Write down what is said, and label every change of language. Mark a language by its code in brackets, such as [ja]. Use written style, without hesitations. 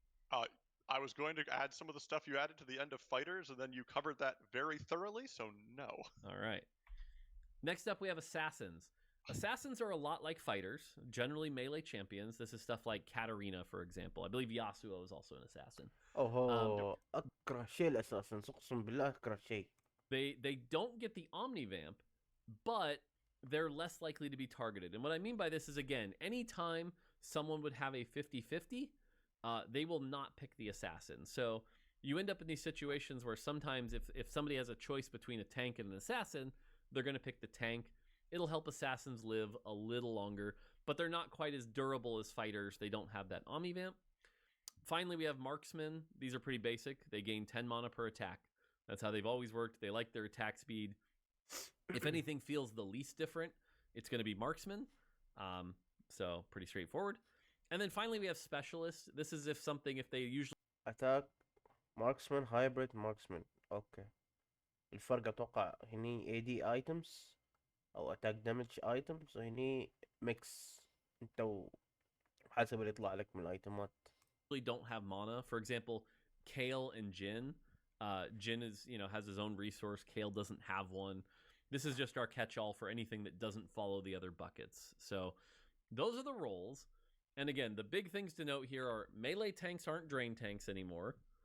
[en] I was going to add some of the stuff you added to the end of fighters, and then you covered that very thoroughly, so no. All right. Next up, we have assassins. Assassins are a lot like fighters, generally melee champions. This is stuff like Katarina, for example. I believe Yasuo is also an assassin. [ar] Oh, أكره شيء الأساسن. أقسم بالله أكره شيء. [en] They don't get the omnivamp, but they're less likely to be targeted. And what I mean by this is, again, anytime someone would have a 50-50, they will not pick the assassin. So you end up in these situations where sometimes if somebody has a choice between a tank and an assassin, they're going to pick the tank. It'll help assassins live a little longer, but they're not quite as durable as fighters. They don't have that omnivamp. Finally, we have marksmen. These are pretty basic. They gain 10 mana per attack. That's how they've always worked. They like their attack speed. If anything feels the least different, it's going to be marksman. So pretty straightforward. And then finally, we have specialists. This is if they usually... Attack, marksman, hybrid, marksman. Okay. [ar] الفرق أتوقع هني [en] AD items [ar] أو [en] attack damage items [ar] وهني mix أنت حسب اللي يطلع لك من الأيتمات. [en] don't have mana. For example, Kale and Jin. Jin is, has his own resource. Kale doesn't have one. This is just our catch-all for anything that doesn't follow the other buckets. So those are the roles. And again, the big things to note here are melee tanks aren't drain tanks anymore.